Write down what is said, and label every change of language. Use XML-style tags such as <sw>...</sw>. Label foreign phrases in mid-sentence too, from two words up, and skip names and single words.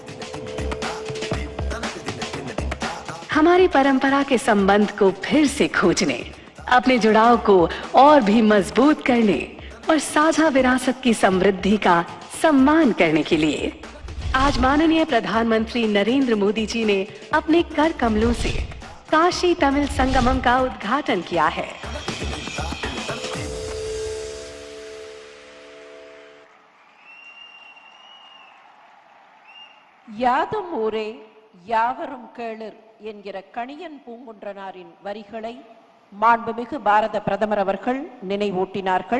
<hi>हमारी परंपरा के संबंध को फिर से खोजने, अपने जुड़ाव को और भी मजबूत करने और साझा विरासत की समृद्धि का सम्मान करने के लिए आज माननीय प्रधानमंत्री नरेंद्र मोदी जी ने अपने कर कमलों से काशी तमिल संगमम का उद्घाटन किया है।</hi> <ta>யாதும் ஊரே யாவரும் கேளர் என்கிற கணியன் பூங்குன்றனாரின் வரிகளை மாண்புமிகு பாரத பிரதமர் அவர்கள் நினைவூட்டினார்கள்.</ta>